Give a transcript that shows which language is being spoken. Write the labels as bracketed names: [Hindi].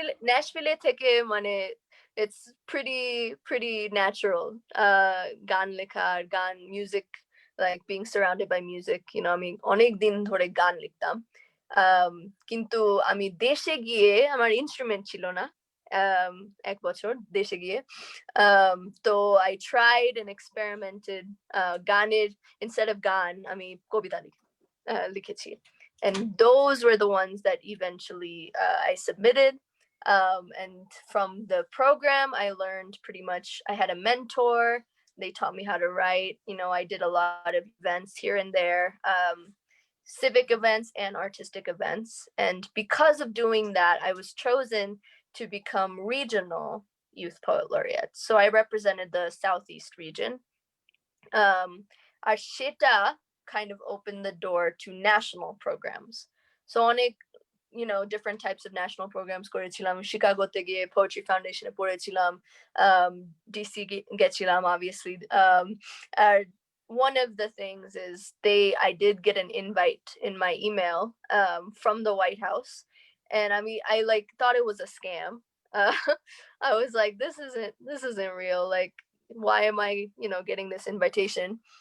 [Bangla] ন্যাশভিলে থেকে মানে [English] it's pretty natural [Bangla] গান লেখা আর গান music, [English] like being surrounded by music, [Bangla] আমি অনেক দিন ধরে গান লিখতাম। কিন্তু আমি দেশে গিয়ে আমার ইনস্ট্রুমেন্ট ছিল না 1 বছর দেশে গিয়ে, তো [English] I tried and experimented [Bangla] গানের instead of গান আমি কবিতা লিখেছি, [English] And those were the ones that eventually I submitted. And from the program, I learned pretty much, I had a mentor. They taught me how to write. I did a lot of events here and there, civic events and artistic events. And because of doing that, I was chosen to become regional youth poet laureate. So I represented the Southeast region. Our Sheta kind of opened the door to national programs. [Bangla] So অনেক [English] different types of national programs [Bangla] করেছিলাম, শিকাগোতে গিয়ে poetry ফাউন্ডেশনে পড়েছিলাম, DC গেছিলাম obviously. [English] One of the things is I did get an invite in my email from the White House, and I like thought it was a scam. I was like, this isn't real, like why am I getting this invitation?